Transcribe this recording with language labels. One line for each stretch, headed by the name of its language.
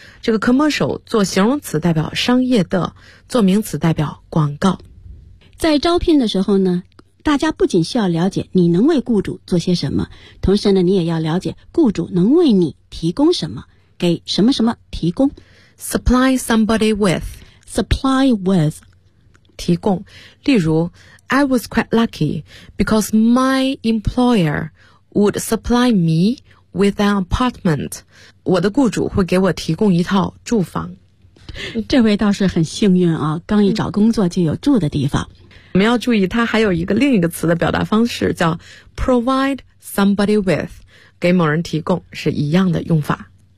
Chinese: 这个 commercial 做形容词代表商业的，做名词代表广告。在招聘的时候呢，大家不仅需要了解你能为雇主做些什么，同时呢，你也要了解雇主能为你提供什么，给什么什么提供。
English: Supply somebody with. Supply with.
Chinese: 提供。例如
English: I was quite lucky because my employer would supply me with an apartment.
Chinese: 我的雇主会给我提供一套住房。这位倒是很幸运啊，刚一找工作就有住的地方。我们要注意它还有一个另一个词的表达方式叫
English: provide somebody with，
Chinese: 给某人提供，是一样的用法。